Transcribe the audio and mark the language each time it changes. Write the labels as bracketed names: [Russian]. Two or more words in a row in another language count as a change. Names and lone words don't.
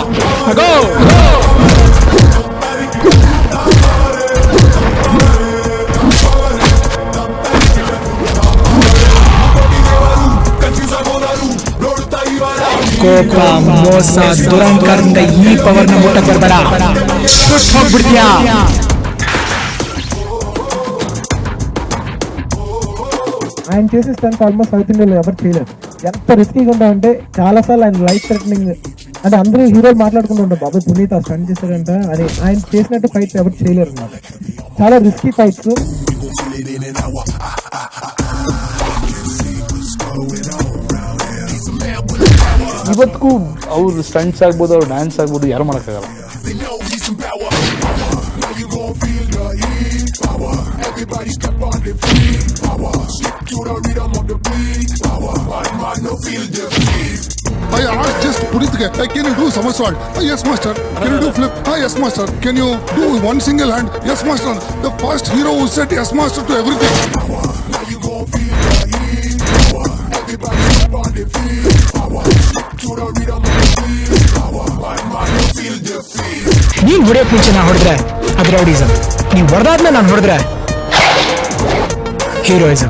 [Kannada] ಗೋ ಕೋಪ, ಮೋಸ, ದುರಂಕಾರದಿಂದ ಈ ಪವರ್ ನ ಮುಟ್ಟಕ್ಕೆ ಬರ್ಬೇಡ, ಸುಟ್ಟು ಹೋಗ್ಬಿಡ್ತೀಯಾ. [Telugu] ఆయన చేసే స్టంట్స్ ఆల్మోస్ట్ సౌత్ ఇండియాలో ఎవరు చేయలేదు. ఎంత రిస్కీగా ఉందా అంటే చాలా సార్లు ఆయన [English] life threatening, [Telugu] అంటే అందరూ హీరోలు మాట్లాడుకుంటూ ఉంటారు, బాబు పునీత్ ఆ స్టంట్ చేశారంట అని. ఆయన చేసినట్టు ఫైట్స్ ఎవరు చేయలేరు అన్నమాట. చాలా రిస్కీ ఫైట్స్. [Kannada] ಇವತ್ತಿಗೂ ಅವ್ರು ಸ್ಟಂಟ್ಸ್ ಆಗ್ಬೋದು, ಅವ್ರು ಡ್ಯಾನ್ಸ್ ಆಗ್ಬೋದು, ಯಾರು ಮಾಡೋಕ್ಕಾಗಲ್ಲ. [English] I asked just Puneet, can you do somersault? Yes master. Can you do flip? Yes master. Can you do one single hand? Yes master. The first hero who said yes master to everything. [Kannada] ನೀನ್ ಹೊಡೆಯಕ್ ಮುಂಚೆ ನಾ ಹೊಡೆದ್ರೆ ಅದು ರೌಡಿಸಮ್, ನೀವ್ ಹೊಡೆದಾದ್ಮೇಲೆ ನಾನು ಹೊಡೆದ್ರೆ ಹೀರೋಯಿಸಮ್.